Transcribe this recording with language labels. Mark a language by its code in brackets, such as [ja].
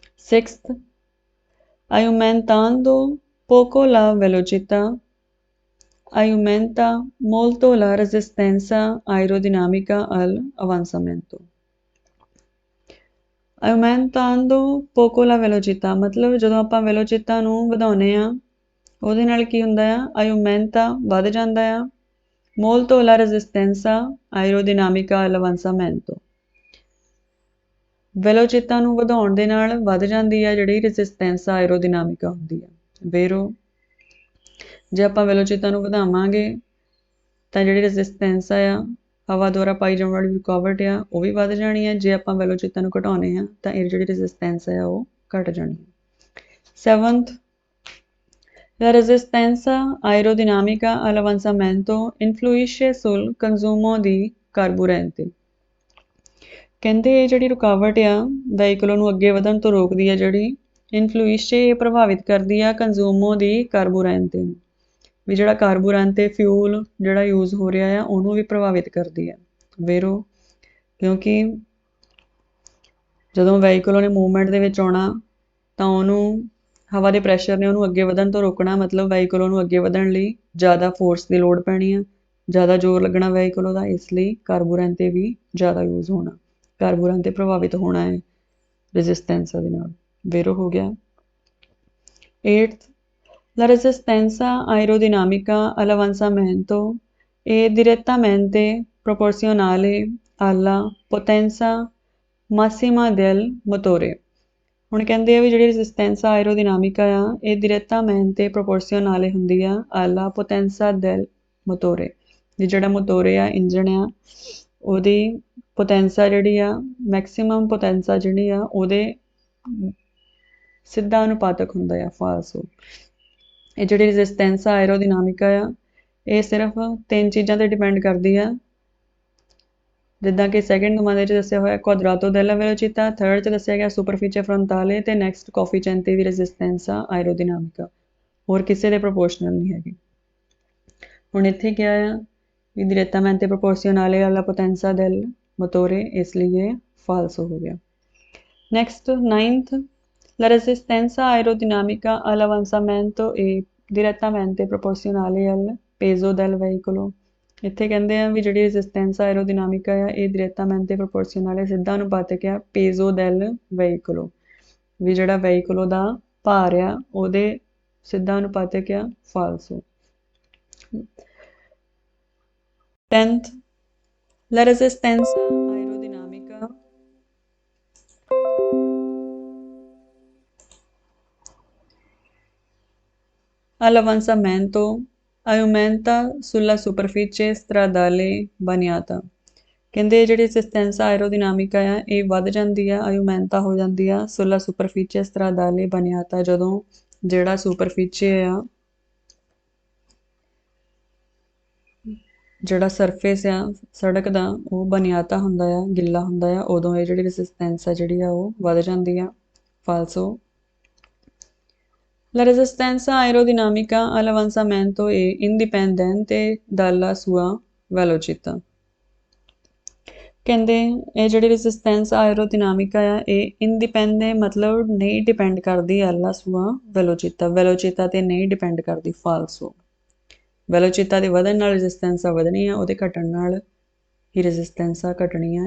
[it] Sixth, aumentando poco la velocità aumenta molto la resistenza aerodinamica all'avanzamento। aumentando poco la velocità [pa] ਮਤਲਬ ਜਦੋਂ ਆਪਾਂ ਵੈਲੋਚਿਤਾ ਨੂੰ ਵਧਾਉਂਦੇ ਆ ਉਹਦੇ ਨਾਲ ਕੀ ਹੁੰਦਾ ਆ, [it] aumenta [pa] ਵੱਧ ਜਾਂਦਾ ਆ, [it] molto la resistenza aerodinamica all'avanzamento। [pa] ਵੈਲੋਚਿਤਾ ਨੂੰ ਵਧਾਉਣ ਦੇ ਨਾਲ ਵੱਧ ਜਾਂਦੀ ਆ ਜਿਹੜੀ ਰੈਜ਼ਿਸਟੈਂਸ ਆਇਰੋਡਿਨਾਮਿਕਾ ਹੁੰਦੀ ਆ। ਵੇਰੋ ਜੇ ਆਪਾਂ ਵੈਲੋਚਿਤਾ ਨੂੰ ਵਧਾਵਾਂਗੇ ਤਾਂ ਜਿਹੜੀ ਰੈਜ਼ਿਸਟੈਂਸ ਆ ਹਵਾ ਦੁਆਰਾ ਪਾਈ ਜਾਣ ਵਾਲੀ ਰੁਕਾਵਟ ਆ ਉਹ ਵੀ ਵੱਧ ਜਾਣੀ ਆ। ਜੇ ਆਪਾਂ ਵੈਲੋਚਿਤਾ ਨੂੰ ਘਟਾਉਂਦੇ ਆ ਤਾਂ ਇਹ ਜਿਹੜੀ ਰੈਜ਼ਿਸਟੈਂਸ ਆ ਉਹ ਘਟ ਜਾਣੀ ਆ। [it] Seventh, la resistenza aerodinamica all'avanzamento influisce sul consumo di carburante। [pa] ਕਹਿੰਦੇ ਇਹ ਜਿਹੜੀ ਰੁਕਾਵਟ ਆ ਵਹੀਕਲ ਨੂੰ ਅੱਗੇ ਵਧਣ ਤੋਂ ਰੋਕਦੀ ਆ, ਜਿਹੜੀ ਇਨਫਲੂਇਸ਼ੇ ਪ੍ਰਭਾਵਿਤ ਕਰਦੀ ਆ ਕੰਜ਼ੂਮੋ ਦੀ ਕਾਰਬੋਰੈਂਟ ਤੇ, ਵੀ ਜਿਹੜਾ ਕਾਰਬੋਰੈਂਟ ਤੇ ਫਿਊਲ ਜਿਹੜਾ ਯੂਜ਼ ਹੋ ਰਿਹਾ ਆ ਉਹਨੂੰ ਵੀ ਪ੍ਰਭਾਵਿਤ ਕਰਦੀ ਆ। ਵੇਰੋ ਕਿਉਂਕਿ ਜਦੋਂ ਵਹੀਕਲ ਨੇ ਮੂਵਮੈਂਟ ਦੇ ਵਿੱਚ ਆਉਣਾ ਤਾਂ ਉਹਨੂੰ ਹਵਾ ਦੇ ਪ੍ਰੈਸ਼ਰ ਨੇ ਉਹਨੂੰ ਅੱਗੇ ਵਧਣ ਤੋਂ ਰੋਕਣਾ, ਮਤਲਬ ਵਹੀਕਲ ਨੂੰ ਅੱਗੇ ਵਧਣ ਲਈ ਜ਼ਿਆਦਾ ਫੋਰਸ ਦੀ ਲੋੜ ਪੈਣੀ ਆ, ਜ਼ਿਆਦਾ ਜ਼ੋਰ ਲੱਗਣਾ ਵਹੀਕਲ ਉਹਦਾ, ਇਸ ਲਈ ਕਾਰਬੋਰੈਂਟ ਤੇ ਵੀ ਜ਼ਿਆਦਾ ਯੂਜ਼ ਹੋਣਾ, ਕਾਰਬੋਰੈਂਟ ਤੇ ਪ੍ਰਭਾਵਿਤ ਹੋਣਾ ਹੈ ਰੈਜ਼ਿਸਟੈਂਸ ਦੇ ਨਾਲ। ਵੇਰੋ ਹੋ ਗਿਆ। [it] Eighth, la resistenza aerodinamica all'avanzamento è direttamente proporzionale alla potenza massima del motore। [pa] ਹੁਣ ਕਹਿੰਦੇ ਆ ਵੀ ਜਿਹੜੀ ਰੈਜ਼ਿਸਟੈਂਸ ਆਇਰੋਡਿਨਾਮਿਕਾ ਆ ਇਹ [it] direttamente proporzionale [pa] ਹੁੰਦੀ ਆ [it] alla potenza del motore, [pa] ਵੀ ਜਿਹੜਾ ਮੋਟੋਰੇ ਆ ਇੰਜਣ ਆ ਉਹਦੀ ਪੋਟੈਂਸਾ ਜਿਹੜੀ ਆ ਮੈਕਸਿਮਮ ਪੋਟੈਂਸਾ ਜਿਹੜੀ ਆ ਉਹਦੇ ਸਿੱਧਾ ਅਨੁਪਾਤਕ ਹੁੰਦਾ ਆ ਫਾਲਸੋ। ਇਹ ਜਿਹੜੀ ਰੈਜ਼ਿਸਟੈਂਸ ਆਇਰੋਡਿਨਾਮਿਕਾ ਆ ਇਹ ਸਿਰਫ ਤਿੰਨ ਚੀਜ਼ਾਂ ਤੇ ਡਿਪੈਂਡ ਕਰਦੀ ਆ, ਜਿੱਦਾਂ ਕਿ ਸੈਕਿੰਡ ਨੁਮਾਇੰਦੇ 'ਚ ਦੱਸਿਆ ਹੋਇਆ ਕੁਆਦਰਾਤੋ ਡੈਲਾ ਵੈਲੋਚਿਟਾ, ਥਰਡ 'ਚ ਦੱਸਿਆ ਗਿਆ ਸੁਪਰਫੀਚੇ ਫਰੰਟਾਲੇ ਤੇ ਨੈਕਸਟ ਕੋਫੀਸ਼ੀਐਂਟ ਦੀ ਰੈਜ਼ਿਸਟੈਂਸ ਆਇਰੋਡਿਨਾਮਿਕਾ, ਹੋਰ ਕਿਸੇ ਦੇ ਪ੍ਰੋਪੋਰਸ਼ਨਲ ਨਹੀਂ ਹੈਗੀ। ਹੁਣ ਇੱਥੇ ਕਿਹਾ ਆ ਵੀ [it] direttamente proporzionale alla potenza del motore, [hi] इसलिए falso हो गया। [it] Next, ninth, la resistenza aerodinamica all'avanzamento è direttamente proporzionale al peso del veicolo। [pa] ਇੱਥੇ ਕਹਿੰਦੇ ਆ ਵੀ ਜਿਹੜੀ ਰੈਜ਼ਿਸਟੈਂਸ ਆਇਰੋਡਿਨਾਮਿਕਾ ਆ ਇਹ [it] direttamente proporzionale [pa] ਸਿੱਧਾ ਅਨੁਪਾਤਕ ਆ [it] peso del veicolo, [pa] ਵੀ ਜਿਹੜਾ ਵਹੀਕਲ ਦਾ ਭਾਰ ਆ ਉਹਦੇ ਸਿੱਧਾ ਅਨੁਪਾਤਕ ਆ ਫਾਲਸੋ। [it] Tenth, la resistenza aerodinamica all'avanzamento aumenta sulla superficie stradale bagnata। [pa] ਕਹਿੰਦੇ ਜਿਹੜੀ ਰੈਜ਼ਿਸਟੈਂਸ ਆਇਰੋਡਿਨਾਮਿਕਾ ਆ ਇਹ ਵੱਧ ਜਾਂਦੀ ਆ, ਆਯੂਮੈਂਟਾ ਹੋ ਜਾਂਦੀ ਆ ਸੁਲਾ ਸੁਪਰਫੀਚੇ ਸਟਰਾਦਾਲੇ ਬਨਿਆਤਾ, ਜਦੋਂ ਜਿਹੜਾ ਸੁਪਰਫੀਚੇ ਆ ਜਿਹੜਾ ਸਰਫੇਸ ਆ ਸੜਕ ਦਾ ਉਹ ਬਨਿਆਤਾ ਹੁੰਦਾ ਆ, ਗਿੱਲਾ ਹੁੰਦਾ ਆ, ਉਦੋਂ ਇਹ ਜਿਹੜੀ ਰੈਜ਼ਿਸਟੈਂਸ ਆ ਜਿਹੜੀ ਆ ਉਹ ਵੱਧ ਜਾਂਦੀ ਆ ਫਾਲਸੋ। [it] La resistenza aerodinamica all'avanzamento è indipendente dalla sua velocità। [pa] ਕਹਿੰਦੇ ਇਹ ਜਿਹੜੀ ਰੈਜ਼ਿਸਟੈਂਸ ਆਇਰੋਡਿਨਾਮਿਕਾ ਆ ਇਹ ਇੰਡੀਪੈਂਡੈਂਟ ਮਤਲਬ ਨਹੀਂ ਡਿਪੈਂਡ ਕਰਦੀ [it] alla sua velocità, [pa] ਵੈਲੋਚਿਤਾ ਤੇ ਨਹੀਂ ਡਿਪੈਂਡ ਕਰਦੀ ਫਾਲਸੋ। ਵੈਲੋਚਿਤਾ ਦੇ ਵਧਣ ਨਾਲ ਰੈਜ਼ਿਸਟੈਂਸਾਂ ਵਧਣੀ ਆ, ਉਹਦੇ ਘਟਣ ਨਾਲ ਹੀ ਰੈਜ਼ਿਸਟੈਂਸਾਂ ਘਟਣੀ ਆ।